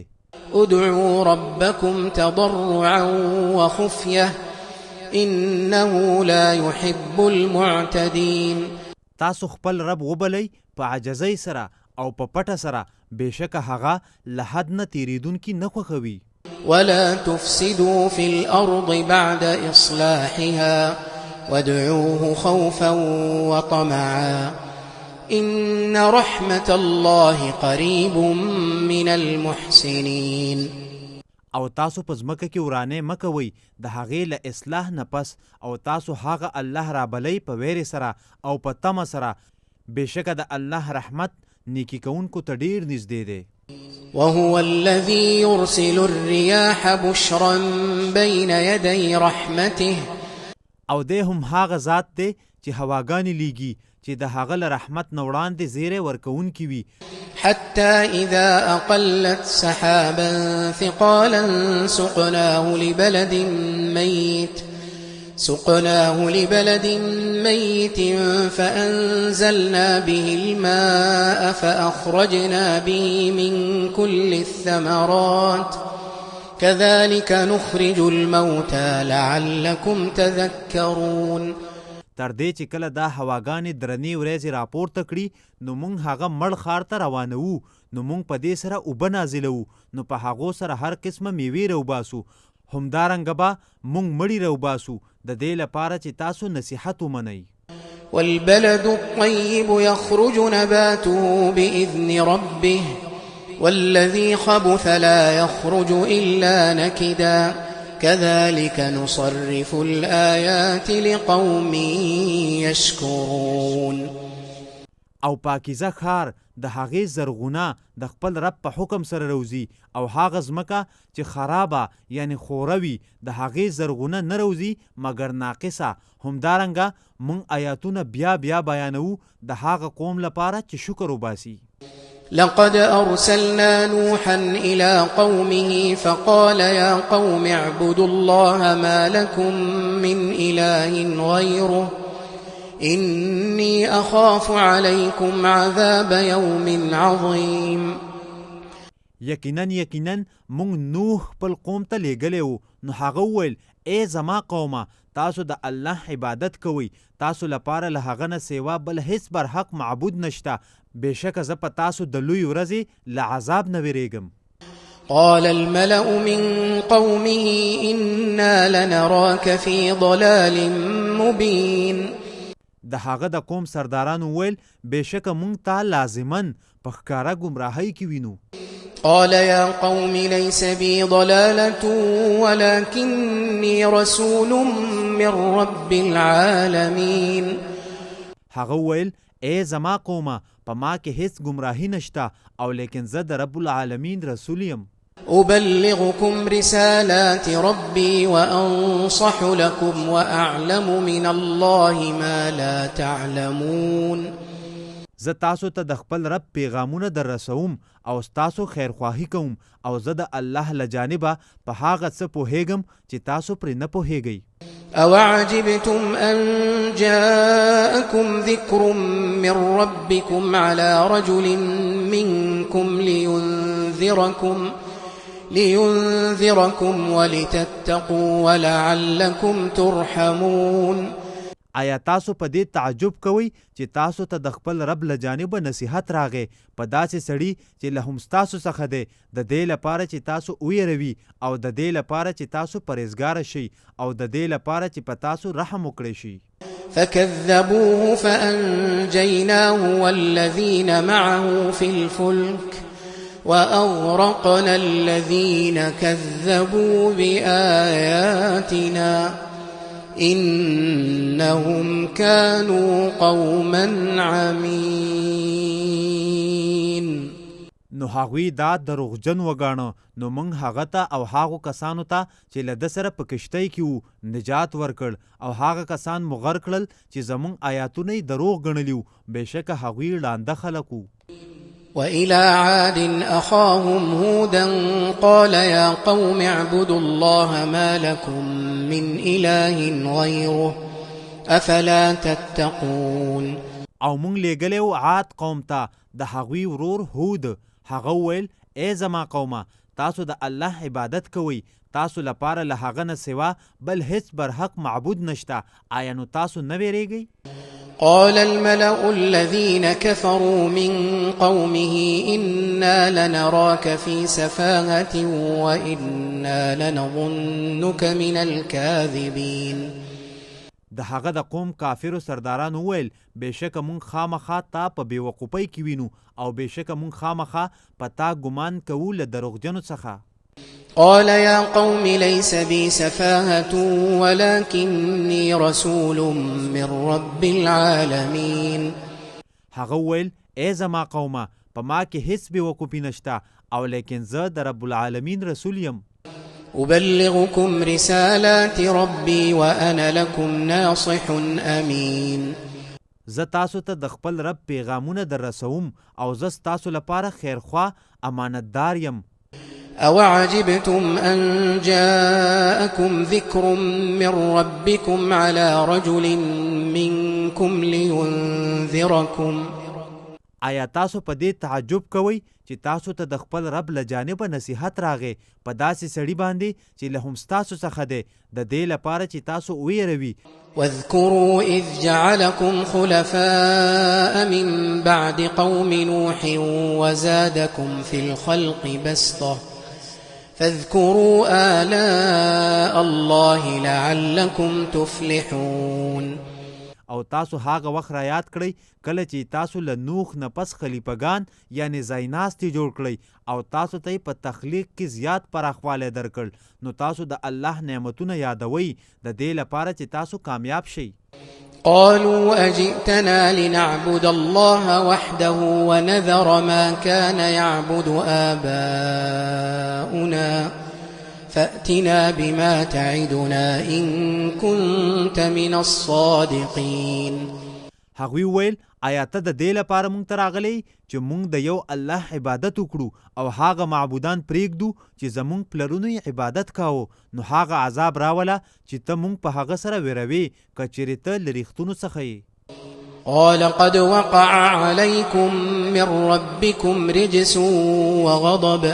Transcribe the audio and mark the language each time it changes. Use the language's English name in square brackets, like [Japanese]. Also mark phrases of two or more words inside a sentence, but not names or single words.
[Arabic] ادعوا ربكم تضرعا وخفية إنه لا يحب المعتدين. [Pashto] تاسو خپل رب وبلی په عجزۍ سره او په پټه سره بېشکه هغه له حد نه تیریدونکي نه خوښوي. [Arabic] ولا تفسدوا في الأرض بعد إصلاحها وادعوه خوفا وطمعا إن رحمة الله قريب من المحسنين. [Pashto] او تاسو په ځمکه کې ورانې مه کوئ د هغې له اصلاح نه پس او تاسو هغه الله رابلی په ویرې سره او په تمه سره بېشکه د الله رحمت نیکي کوونکو ته ډېر نږدې دی. [Arabic] وهو الذي يرسل الرياح بشرا بين يدي رحمته. [Pashto] او دی هم هغه ذات دی چې هواګانې لیږي چې د هغه له رحمت نه وړاندې زیری ورکوونکي وي. [Arabic] حتى إذا أقلت سحابا ثقالا سقناه لبلد ميت فأنزلنا به الماء فأخرجنا به من كل الثمرات كذلك نخرج الموتى لعلكم تذكرون. [Pashto] تر دې چې کله دا هواګانې درنې ورځې راپورته کړي نو موږ هغه مړ ښار ته روانوو نو موږ په دې سره اوبه نازلوو نو په هغو سره هر قسمه میوې راوباسو همدارنګه به موږ مړي راوباسو د دې لپاره چې تاسو نصیحت ومنئ. [Arabic] والبلد الطيب يخرج نباته بإذن ربه والذي خبث لا يخرج إلا نكدا كذلك نصرف الآيات لقوم يشكرون. [Pashto] او پاکیزه ښار د هغې زرغونه د خپل رب په حکم سره روزي او هغه ځمکه چې خرابه یعنی خوروي د هغې زرغونه نه روزي مګر ناقصه. همدارنګه موږ آیاتونه بیا بیا بیانوو د هغه قوم لپاره چې شکر وباسي. [Arabic] لقد أرسلنا نوحا إلى قومه فقال يا قوم اعبدوا الله ما لكم من إله غيره إني أخاف عليكم عذاب يوم عظيم. [Pashto] یقینا موږ نوح خپل قوم ته لیږلی وو نو هغه وویل ای زما قومه تاسو د الله عبادت کوئ تاسو لپاره له هغه نه سیوا بل هیڅ برحق معبود نشته بېشکه زه په تاسو د لوی ورځې له عذاب نه ویریږم. [Arabic] قال الملأ من قومه إنا لنراك في ضلال مبين. [Pashto] د هغه د قوم سردارانو ویل بېشکه موږ تا لازماً په ښکاره ګمراهۍ کې وینو. [Arabic] قال يا قوم ليس بي ضلالة ولكني رسول من رب العالمين. [Pashto] هغه ویل ای زما قومه په ما کې هیڅ ګمراهي نشته او لیکن زه د [Arabic] رب العالمین [Pashto] رسول یم. [Arabic] أبلغكم رسالات ربي وأنصح لكم وأعلم من الله ما لا تعلمون. [Pashto] زه تاسو ته د خپل رب پیغامونه در رسوم او تاسو خیرخواهی کوم او زه د الله له جانبه په هغه څه پوهیږم چې تاسو پرې نه پوهیږئ. [Arabic] أوعجبتم أن جاءكم ذكر من ربكم على رجل منكم لينذركم ولتتقوا ولعلكم ترحمون. [Pashto] آیا تاسو په دې تعجب کوئ چې تاسو ته د خپل رب له جانبه نصیحت راغی په داسې سړي چې له هم ستاسو څخه دی د دې لپاره چې تاسو ویروي او د دې لپاره چې تاسو پرهیزګاره شئ او د دې لپاره چې په تاسو رحم وکړی شي. [Arabic] فكذبوه فأنجيناه والذين معه في الفلك وأغرقنا الذين كذبوا بآياتنا إنهم كانوا قوما عمين. [Pashto] نو هغوی دا دروغجن وګاڼه نو موږ هغه ته او هغو کسانو ته چې له ده سره په کشتۍ کې وو نجات ورکړ او هغه کسان مو غرق کړل چې زموږ آیاتونه یې دروغ ګڼلي وو بېشکه هغوی ړانده خلک وو. [Arabic] وإلى عاد أخاهم هودا قال يا قوم اعبدوا الله ما لكم من إله غيره أفلا تتقون. [Pashto] او مونږ لېږلی عاد قوم ته د هغوی ورور هود. هغه وویل ای زما قومه تاسو د الله عبادت کوئ تاسو لپاره له هغه نه سوا بل هیڅ برحق معبود نشته آیا نو تاسو نه ویریږئ؟ [Arabic] قال الملأ الذين كفروا من قومه إنا لنراك في سفاهة وإنا لنظنك من الكاذبين. [Pashto] د هغه د قوم کافرو سردارانو وویل بېشکه مونږ خامخا تا په بېوقوفۍ کې وینو او بېشکه مونږ خامخا په تا ګمان کوو له دروغجنو څخه. [Arabic] قال يا قوم ليس بي سفاهة ولكني رسول من رب العالمين. [Pashto] هغه وویل ای زما قومه په ما کې هیڅ بېوقوفي نشته او لیکن زه د [Arabic] رب العالمین [Pashto] رسول یم. [Arabic] أبلغكم رسالات ربي وأنا لكم ناصح أمين. [Pashto] زه تاسو ته د خپل رب پیغامونه در رسوم او زه ستاسو لپاره خیرخوا امانتدار یم. [Arabic] أوعجبتم أن جاءكم ذكر من ربكم على رجل منكم لينذركم. [Pashto] آیا تاسو په دې تعجب کوئ چې تاسو ته د خپل رب له جانبه نصیحت راغی په داسې سړي باندې چې له هم ستاسو څخه دی د دې لپاره چې تاسو ویروي. [Arabic] واذكروا إذ جعلكم خلفاء من بعد قوم نوح وزادكم في الخلق بسطة فاذكروا آلاء الله لعلكم تفلحون. [Pashto] او تاسو هغه وخت را یاد کړئ کله چې تاسو له نوح نه پس خلیفګان یعنی ځایناستي جوړ کړئ او تاسو ته په تخلیق کې زیات پراخوالی درکړ نو تاسو د الله نعمتونه یادوئ د دې لپاره چې تاسو کامیاب شئ. [Arabic] قالوا أجئتنا لنعبد الله وحده ونذر ما كان يعبد آباؤنا فأتنا بما تعدنا إن كنت من الصادقين. [Pashto] هغوی ویل آیا ته د دې لپاره مونږ ته راغلی چې مونږ د یو الله عبادت وکړو او هغه معبودان پرېږدو چې زمونږ پلرونو یې عبادت کاوه نو هغه عذاب راوله چې ته مونږ په هغه سره ویروې که چیرې ته له ریښتونو څخه یې. [Arabic] قال قد وقع عليكم من ربكم رجس وغضب.